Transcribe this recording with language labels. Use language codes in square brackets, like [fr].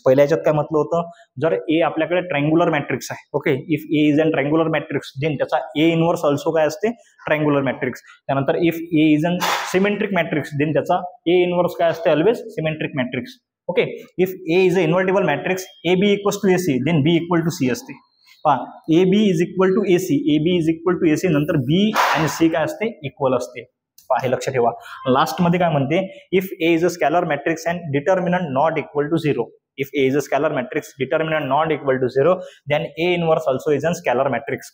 [mr] पहिल्या याच्यात काय म्हटलं होतं, जर A आपल्याकडे ट्रायंग्युलर मॅट्रिक्स आहे, okay, [en] if A is an triangular matrix then [mr] त्याचा A inverse also काय असते, ट्रायंग्युलर मॅट्रिक्स. त्यानंतर [en] if A is an symmetric matrix then [mr] त्याचा A inverse काय असते, always symmetric matrix. [en] Okay, if A is a invertible matrix A B equals to A C then B equal to C असते. A B is equal to A C, A B is equal to A C, [mr] नंतर बी आणि C काय असते, equal असते. हे लक्षात ठेवा. [en] Last मध्ये काय म्हणते, if A is a scalar matrix and determinant not equal to 0, if A is a scalar matrix determinant not equal to 0 then A inverse also is an scalar matrix.